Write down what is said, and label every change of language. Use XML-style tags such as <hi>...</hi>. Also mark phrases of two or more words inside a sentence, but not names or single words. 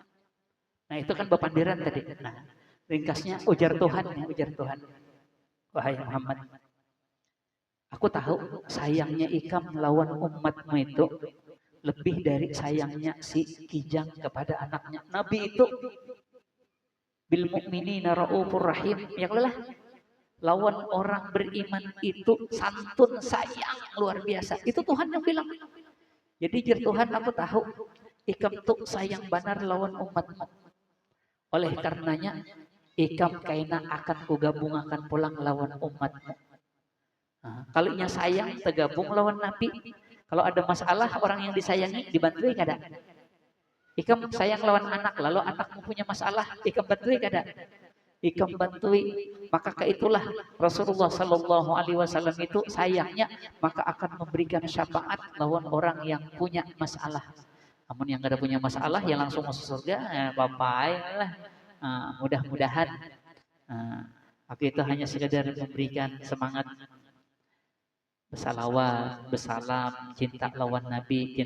<bjn>Nah itu kan bepandiran tadi. Nah ringkasnya ujar Tuhan ya, ujar Tuhan. Wahai Muhammad, aku tahu sayangnya Ikam lawan umatmu itu lebih dari sayangnya si Kijang kepada anaknya.</bjn> <ar>Nabi itu بالمؤمنين رؤوف رحيم.</ar> <bjn>Ya lah, lawan orang beriman itu santun, sayang luar biasa. Itu Tuhan yang bilang. Jadi jir Tuhan, aku tahu Ikam tuh sayang benar lawan umatmu. Oleh karenanya Ikam kaina akan kugabungakan pulang lawan umatmu. Nah, kalau nya sayang tergabung lawan Nabi. Kalau ada masalah orang yang disayangi dibantu kada. Ikam sayang lawan anak, lalu anakmu punya masalah, Ikam bantu kada. Ikam bantui, maka keitulah Rasulullah</bjn> <ar>صلى الله عليه وسلم</ar> <bjn>itu sayangnya maka akan memberikan syafaat lawan orang yang punya masalah. Namun yang kada punya masalah ya langsung masuk surga, bapak lah. Mudah-mudahan. Aku itu hanya sekedar memberikan semangat bersalawat, bersalam, cinta lawan Nabi.</bjn>